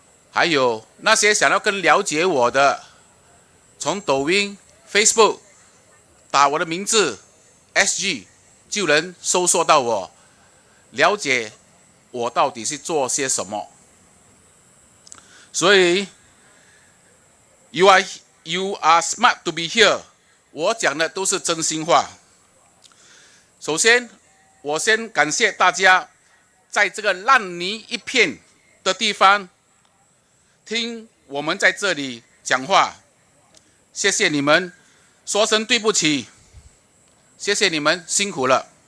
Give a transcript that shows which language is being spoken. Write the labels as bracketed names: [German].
[Chinese] 还有那些想要更了解我的，从抖音、Facebook 打我的名字 SG 就能搜索到我，了解我到底是做些什么。所以 [English] you are smart to be here， [Chinese] 我讲的都是真心话。首先，我先感谢大家在这个烂泥一片的地方听我们在这里讲话，谢谢你们，说声对不起，谢谢你们辛苦了。